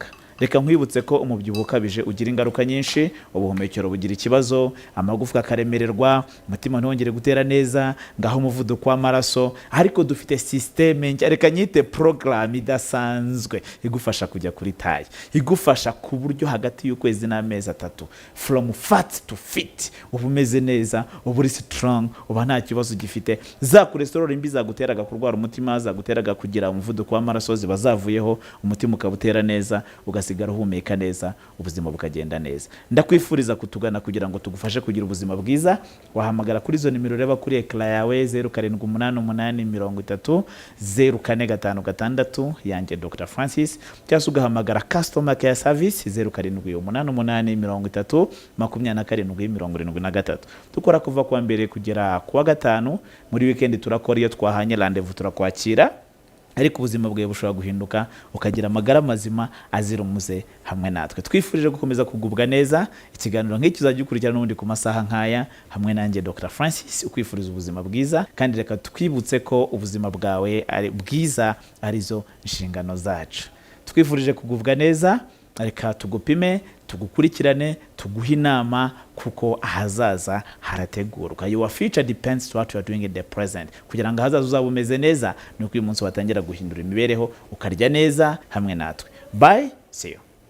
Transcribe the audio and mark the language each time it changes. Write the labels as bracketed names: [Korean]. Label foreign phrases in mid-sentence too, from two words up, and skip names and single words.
[Kinyarwanda] Reka nkwibutse ko umubyibuho ukabije ugira ingaruka nyinshi, ubuhumekero bugira ikibazo, amagufwa akaremererwa, umutima ntiwongere gutera neza, ngaho umuvuduko w'amaraso. Ariko dufite systeme, reka nyite program idasanzwe igufasha kujya kuri taye, igufasha ku buryo hagati y'ukwezi n'amezi 3, [English] from fat to fit, [Kinyarwanda] uba umeze neza, uba uri strong, uba nta kibazo gifite. Za cholesterol mbi zaguteraga kurwara umutima, zaguteraga kugira umuvuduko w'amaraso, ziba zavuyeho, umutima ukabutera neza, ugasigara uhumeka neza, ubuzima bukagenda neza. Ndakwifuriza kutugana kugira ngo tugufashe kugira ubuzima bwiza. Wahamagara kuri zo nimero reba kuri ekara yawe 0788300456 yanjye Dr Francis, cyangwa se ugahamagara [English] customer care service [Kinyarwanda] 0788302773. Dukora kuva kuwa mbere kugera kuwa gatanu. Muri weekend turakora iyo twahanye rendezvous turakwakira, ariko ubuzima bwawe bushobora guhinduka ukagira amagara mazima azira umuze hamwe natwe. Twifurije gukomeza kugubwa neza. Ikiganiro nk'iki uzajya ukurikirana n'ubundi ku masaha nk'aya hamwe nanjye Dr Francis, ukwifuriza ubuzima bwiza, kandi reka twibutse ko ubuzima bwawe ari bwiza, arizo inshingano zacu. Twifurije kugubwa neza, reka tugupime, tugukurikirane, tuguhe inama, kuko ahazaza harategurwa. [English] Your future depends to what you are doing in the present. [Kinyarwanda] Kugira ngo ahazaza uzaba umeze neza, nuko uyu munsi watangira guhindura imibereho, ukarya neza hamwe natwe. [English] Bye, see you.